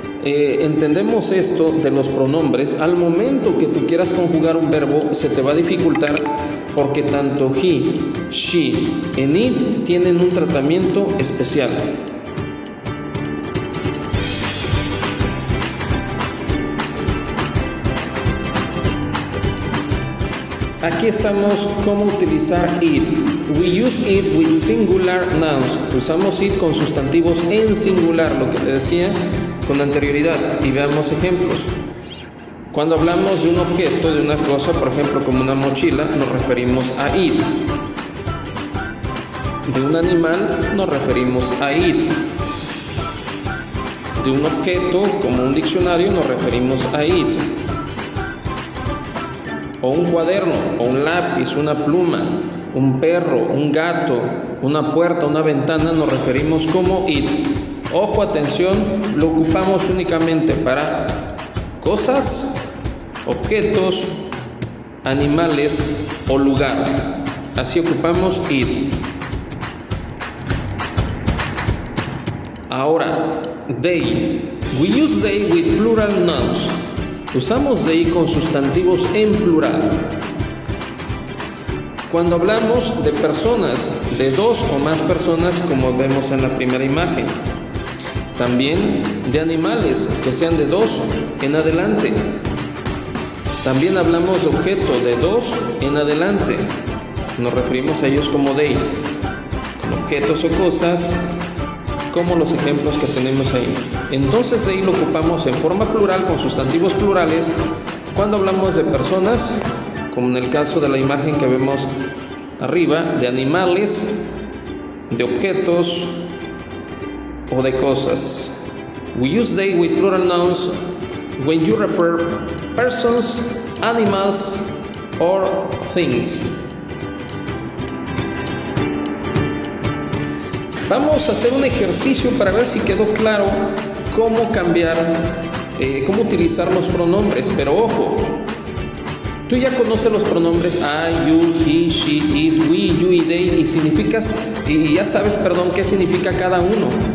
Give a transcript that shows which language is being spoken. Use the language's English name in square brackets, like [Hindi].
[Spanish] entendemos esto de los pronombres, al momento que tú quieras conjugar un verbo se te va a dificultar porque tanto he, she and it tienen un tratamiento especial. Aquí estamos cómo utilizar it. [English] We use it with singular nouns. [Spanish] Usamos it con sustantivos en singular, lo que te decía con anterioridad. Y veamos ejemplos. Cuando hablamos de un objeto, de una cosa, por ejemplo, como una mochila, nos referimos a it. De un animal, nos referimos a it. De un objeto, como un diccionario, nos referimos a it. O un cuaderno, o un lápiz, una pluma, un perro, un gato, una puerta, una ventana, nos referimos como it. Ojo, atención, lo ocupamos únicamente para cosas, objetos, animales o lugar. Así ocupamos it. Ahora, they. [English] We use they with plural nouns. [Spanish] Usamos they con sustantivos en plural. Cuando hablamos de personas, de dos o más personas, como vemos en la primera imagen. También de animales, que sean de dos en adelante. También hablamos de objetos de dos en adelante. Nos referimos a ellos como they. Con objetos o cosas, como los ejemplos que tenemos ahí. Entonces ahí lo ocupamos en forma plural con sustantivos plurales cuando hablamos de personas, como en el caso de la imagen que vemos arriba, de animales, de objetos o de cosas. [English] We use they with plural nouns when you refer persons, animals or things. [Spanish] Vamos a hacer un ejercicio para ver si quedó claro cómo cambiar, cómo utilizar los pronombres. Pero ojo, tú ya conoces los pronombres I, you, he, she, it, we, you y they y ya sabes, qué significa cada uno.